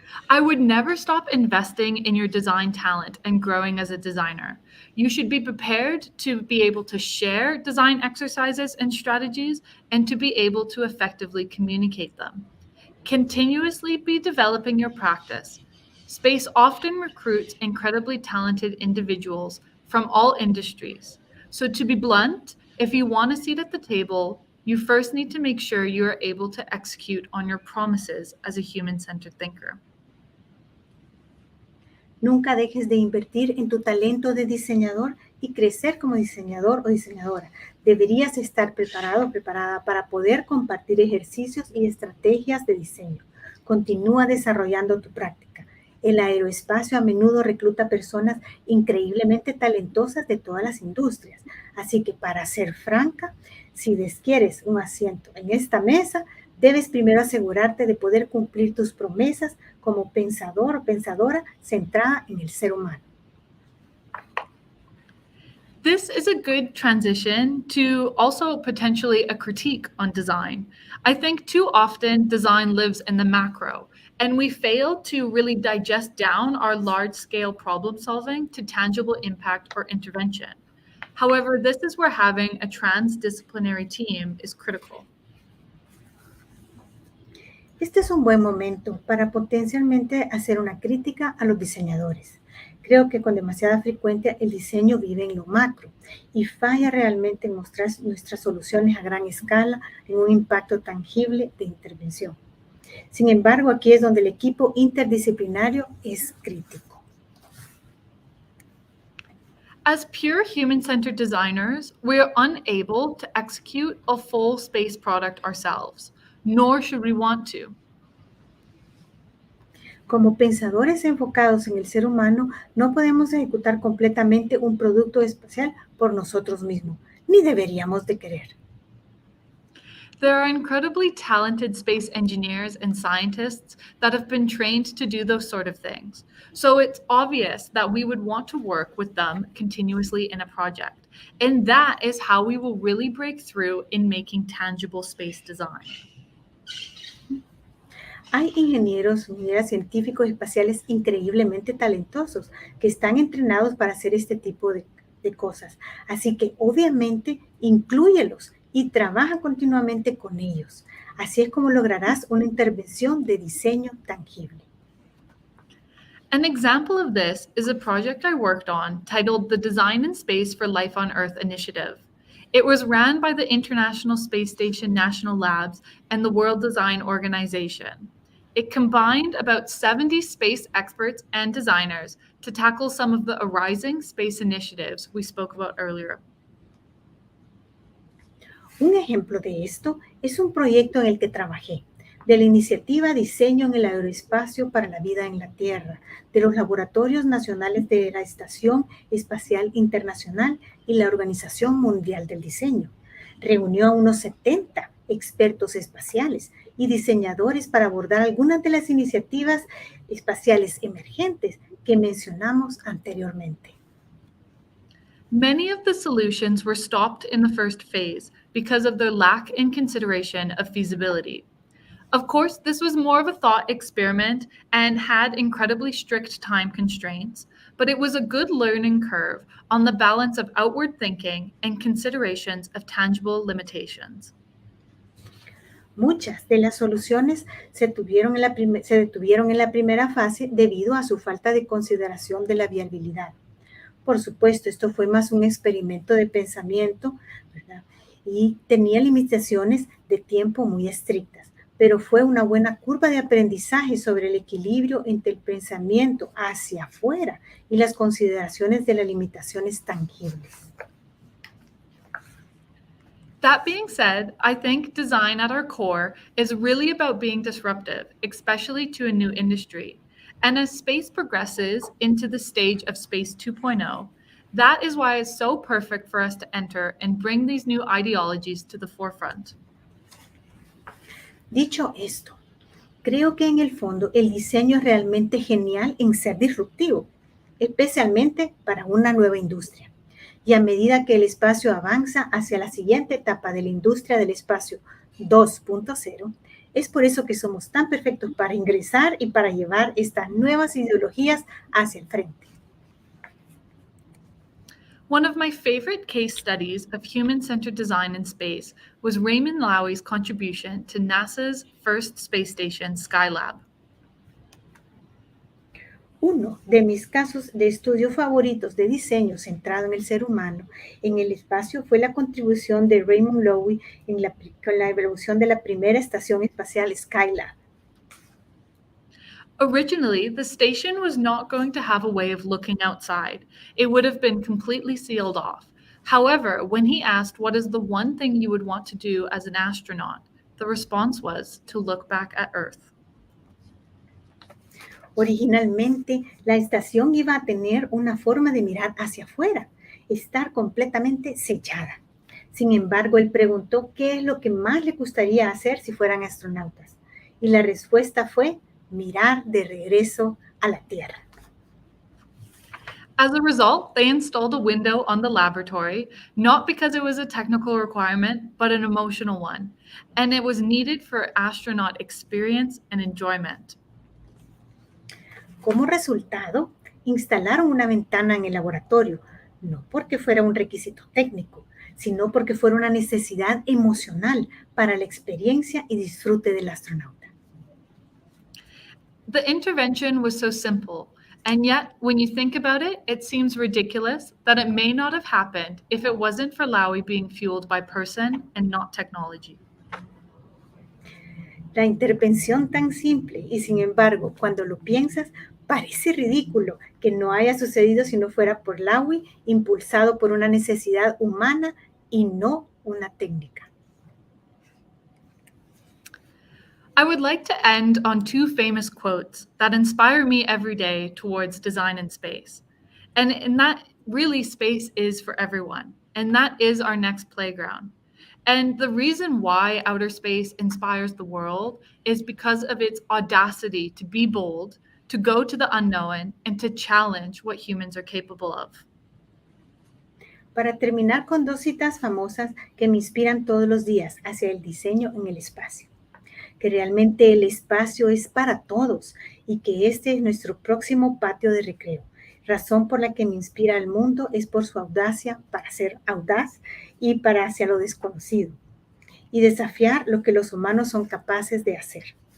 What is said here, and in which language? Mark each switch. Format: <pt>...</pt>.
<en>I would never stop investing in your design talent and growing as a designer. You should be prepared to be able to share design exercises and strategies and to be able to effectively communicate them. Continuously be developing your practice. Space often recruits incredibly talented individuals from all industries. So, to be blunt, if you want a seat at the table, you first need to make sure you are able to execute on your promises as a human centered thinker.</en> <es>Nunca dejes de invertir en tu talento de diseñador y crecer como diseñador o diseñadora. Deberías estar preparado o preparada para poder compartir ejercicios y estrategias de diseño. Continúa desarrollando tu práctica. El aeroespacio a menudo recluta personas increíblemente talentosas de todas las industrias. Así que para ser franca, si quieres un asiento en esta mesa, debes primero asegurarte de poder cumplir tus promesas como pensador o pensadora centrada en el ser humano.</es> <en>This is a good transition to also potentially a critique on design. I think too often design lives in the macro, and we fail to really digest down our large scale problem solving to tangible impact or intervention. However, this is where having a transdisciplinary team is critical.</en> <es>Este es un buen momento para potencialmente hacer una crítica a los diseñadores. Creo que con demasiada frecuencia el diseño vive en lo macro y falla realmente en mostrar nuestras soluciones a gran escala en un impacto tangible de intervención. Sin embargo, aquí es donde el equipo interdisciplinario es crítico.</es> <en>As pure human-centered designers, we are unable to execute a full space product ourselves, nor should we want to.</en> <es>Como pensadores enfocados en el ser humano, no podemos ejecutar completamente un producto espacial por nosotros mismos, ni deberíamos de querer.</es> <en>There are incredibly talented space engineers and scientists that have been trained to do those sort of things. So it's obvious that we would want to work with them continuously in a project. And that is how we will really break through in making tangible space design.</en> <es>Hay ingenieros, ingenieras científicos espaciales increíblemente talentosos que están entrenados para hacer este tipo de cosas. Así que obviamente inclúyelos y trabaja continuamente con ellos. Así es como lograrás una intervención de diseño tangible.</es> <en>An example of this is a project I worked on titled the Design in Space for Life on Earth initiative. It was ran by the International Space Station National Labs and the World Design Organization. It combined about 70 space experts and designers to tackle some of the arising space initiatives we spoke about earlier.</en> <es>Un ejemplo de esto es un proyecto en el que trabajé, de la iniciativa Diseño en el Aeroespacio para la Vida en la Tierra, de los Laboratorios Nacionales de la Estación Espacial Internacional y la Organización Mundial del Diseño. Reunió a unos 70 expertos espaciales y diseñadores para abordar algunas de las iniciativas espaciales emergentes que mencionamos anteriormente.</es> <en>Many of the solutions were stopped in the first phase because of their lack in consideration of feasibility. Of course, this was more of a thought experiment and had incredibly strict time constraints, but it was a good learning curve on the balance of outward thinking and considerations of tangible limitations.</en> <es>Muchas de las soluciones se detuvieron en la primera fase debido a su falta de consideración de la viabilidad. Por supuesto, esto fue más un experimento de pensamiento, ¿verdad? Y tenía limitaciones de tiempo muy estrictas, pero fue una buena curva de aprendizaje sobre el equilibrio entre el pensamiento hacia afuera y las consideraciones de las limitaciones tangibles.</es> <en>That being said, I think design at our core is really about being disruptive, especially to a new industry. And as space progresses into the stage of Space 2.0, that is why it's so perfect for us to enter and bring these new ideologies to the forefront.</en> <es>Dicho esto, creo que en el fondo el diseño es realmente genial en ser disruptivo, especialmente para una nueva industria. Y a medida que el espacio avanza hacia la siguiente etapa de la industria del espacio 2.0, es por eso que somos tan perfectos para ingresar y para llevar estas nuevas ideologías hacia el frente.</es> <en>One of my favorite case studies of human-centered design in space was Raymond Loewy's contribution to NASA's first space station, Skylab.</en> <es>Uno de mis casos de estudio favoritos de diseño centrado en el ser humano en el espacio fue la contribución de Raymond Loewy con la evolución de la primera estación espacial Skylab.</es> <en>Originally, the station was not going to have a way of looking outside. It would have been completely sealed off. However, when he asked what is the one thing you would want to do as an astronaut, the response was to look back at Earth.</en> <es>Originalmente, la estación iba a tener una forma de mirar hacia afuera, estar completamente sellada. Sin embargo, él preguntó qué es lo que más le gustaría hacer si fueran astronautas. Y la respuesta fue mirar de regreso a la Tierra.</es> <en>As a result, they installed a window on the laboratory, not because it was a technical requirement, but an emotional one. And it was needed for astronaut experience and enjoyment.</en> <es>Como resultado, instalaron una ventana en el laboratorio, no porque fuera un requisito técnico, sino porque fuera una necesidad emocional para la experiencia y disfrute del astronauta.</es> <en>The intervention was so simple, and yet, when you think about it, it seems ridiculous that it may not have happened if it wasn't for Loewy being fueled by person and not technology.</en> <es>La intervención tan simple y sin embargo, cuando lo piensas, parece ridículo que no haya sucedido si no fuera por Loewy, impulsado por una necesidad humana y no una técnica.</es> <en>I would like to end on two famous quotes that inspire me every day towards design in space. And in that, really, space is for everyone. And that is our next playground. And the reason why outer space inspires the world is because of its audacity to be bold, to go to the unknown, and to challenge what humans are capable of.</en> <es>Para terminar con dos citas famosas que me inspiran todos los días hacia el diseño en el espacio. Que realmente el espacio es para todos y que este es nuestro próximo patio de recreo. Razón por la que me inspira al mundo es por su audacia para ser audaz y para hacia lo desconocido y desafiar lo que los humanos son capaces de hacer.</es>